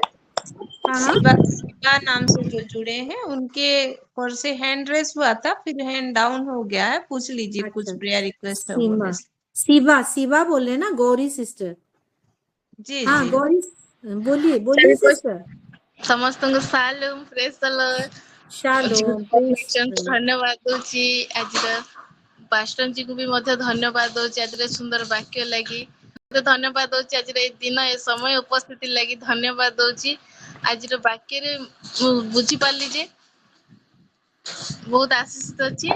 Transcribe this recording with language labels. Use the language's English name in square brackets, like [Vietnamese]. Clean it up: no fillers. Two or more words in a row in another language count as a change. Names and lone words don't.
[Hindi] हाँ शिवा नाम से जो जुड़े हैं उनके ओर से [English] hand raise [Hindi] हुआ था, फिर [English] hand down [Hindi] हो गया है। पूछ लीजिए कुछ अच्छा, [English] prayer request [Hindi] है बोलने सीमा, से। शिवा शिवा बोले ना, गौरी सिस्टर। जी हाँ जी। गौरी, बोलिए बोलिए सबको सिस्टर। [Odia] ସମସ୍ତଙ୍କୁ ସାଲୁମ [English] praise the Lord. shalom, praise [Odia] ଧନ୍ୟବାଦ ଦଉଛି ଆଜିର ପାଷ୍ଟର ଙ୍କୁ ବି ମଧ୍ୟ ଧନ୍ୟବାଦ ଦଉଛି ଆଜିର ସୁନ୍ଦର ବାକ୍ୟ ଲାଗି। ମତେ ଧନ୍ୟବାଦ ଦଉଛି ଆଜିର ଏ ଦିନ ଏ ସମୟ ଉପସ୍ଥିତି ଲାଗି ଧନ୍ୟବାଦ ଦଉଛି। ଆଜିର ବାକ୍ୟରେ ମୁଁ ବୁଝିପାରିଲି ଯେ ବହୁତ ଆଶୀଷିତ ଅଛି।